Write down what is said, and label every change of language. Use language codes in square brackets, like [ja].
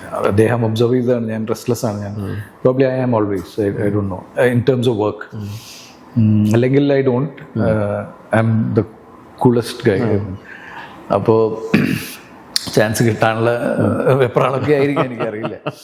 [ml] അദ്ദേഹം ഒബ്സർവ് ചെയ്തതാണ്, ഞാൻ റെസ്റ്റ്ലെസ് ആണ്. ഞാൻ probably [en] I am always, I don't know, in terms of work. [ml] അല്ലെങ്കിൽ [en] I don't, I'm the coolest guy. [ml] അപ്പോൾ ചാൻസ് കിട്ടാനുള്ള വെപ്രാളൊക്കെ ആയിരിക്കും, എനിക്കറിയില്ല.